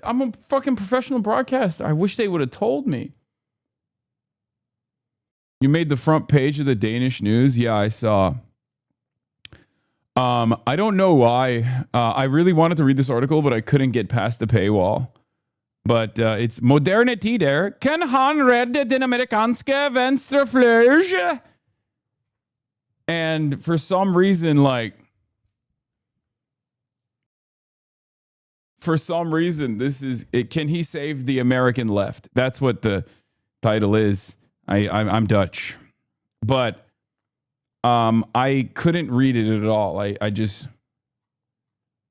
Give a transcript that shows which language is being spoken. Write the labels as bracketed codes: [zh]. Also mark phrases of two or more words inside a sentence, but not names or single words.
[en] I'm a fucking professional broadcaster. I wish they would have told me. You made the front page of the Danish news? Yeah, I saw. I don't know why. I really wanted to read this article, but I couldn't get past the paywall. But it's Modernity der. [da] Kan han redde den amerikanske venstrefløj? [en] And for some reason, this is it. Can he save the American left? That's what the title is. I'm Dutch, but I couldn't read it at all.